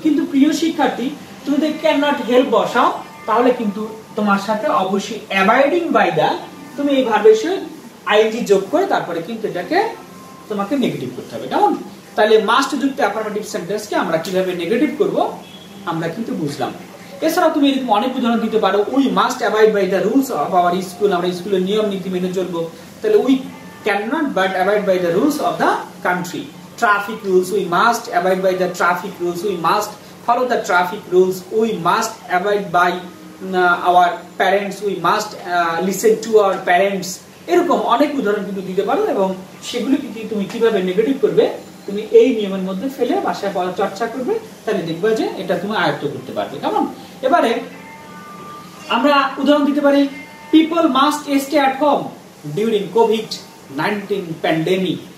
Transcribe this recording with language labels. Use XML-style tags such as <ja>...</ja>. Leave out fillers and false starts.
<bn>কিন্তু প্রিয় শিক্ষার্থী, তুমি যদি ক্যান নট হেল্প বসাও, তাহলে কিন্তু তোমার সাথে অবশ্যই অ্যাবাইডিং বাই দা, তুমি এই ভার্বের সাথে আইএনজি যোগ করে তারপরে কিন্তু এটাকে তোমাকে নেগেটিভ করতে হবে। কেমন, তাহলে মাস্ট যুক্ত অ্যাফার্মেটিভ সেন্টেন্সকে আমরা কিভাবে নেগেটিভ করব আমরা কিন্তু বুঝলাম। এছাড়াও তুমি এরকম অনেক উদাহরণ দিতে পারো।</bn> <en>we must abide by the rules of our school,</en> <bn>আমরা স্কুলের নিয়ম নীতি মেনে চলবো।</bn> <en>তাহলে we cannot but abide by the rules of the country. Traffic rules, we must abide by the traffic rules, we must follow the traffic rules, we must abide by our parents, we must listen to our parents।</en> <bn>এরকম অনেক উদাহরণ কিন্তু দিতে পারো এবং সেগুলো তুমি কিভাবে নেগেটিভ করবে তুমি এই নিয়মের মধ্যে ফেলে বাসায় চর্চা করবে, তাহলে দেখবে যে এটা তুমি আয়ত্ত করতে পারবে। কেমন, এবারে আমরা উদাহরণ দিতে পারি</bn> <en>people must stay at home during COVID-19 pandemic.</en>